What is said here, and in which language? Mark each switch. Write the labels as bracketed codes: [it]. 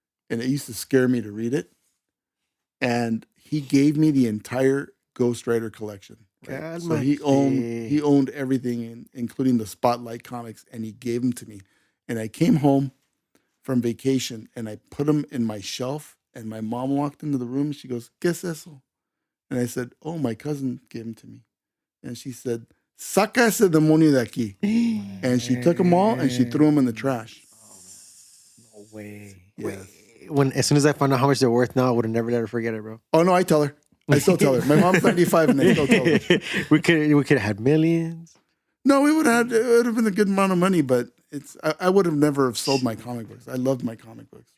[en] And it used to scare me to read it. And he gave me the entire Ghost Rider collection. Right? So he owned everything, including the Spotlight comics, and he gave them to me. And I came home from vacation, and I put them in my shelf, and my mom walked into the room, and she goes, [es] ¿Qué es eso? [en] And I said, oh, my cousin gave them to me. And she said, [es] saca ese demonio de aquí. [en] And she took them all, and she threw them in the trash. No way. Yes. As soon as I found out how much they're worth now, I would have never let her forget it, bro. Oh, no, I tell her. I still tell her. My mom's 95, and I still tell her. we could have had millions. No, it would have been a good amount of money, but I would have never have sold my comic books. I loved my comic books.